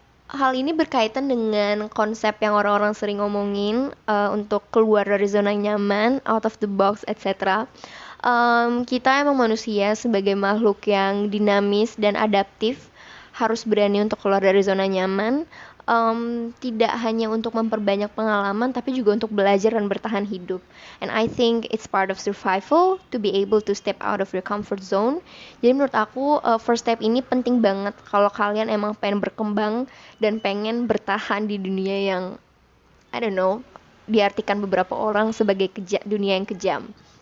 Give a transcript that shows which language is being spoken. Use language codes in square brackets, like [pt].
[id] Hal ini berkaitan dengan konsep yang orang-orang sering ngomongin untuk keluar dari zona nyaman, out of the box, etc. Kita emang manusia sebagai makhluk yang dinamis dan adaptif harus berani untuk keluar dari zona nyaman, tidak hanya untuk memperbanyak pengalaman tapi juga untuk belajar dan bertahan hidup. [en] And I think it's part of survival to be able to step out of your comfort zone. [id] Jadi menurut aku first step ini penting banget kalau kalian emang pengen berkembang dan pengen bertahan di dunia yang [en] I don't know, [id] diartikan beberapa orang sebagai dunia yang kejam.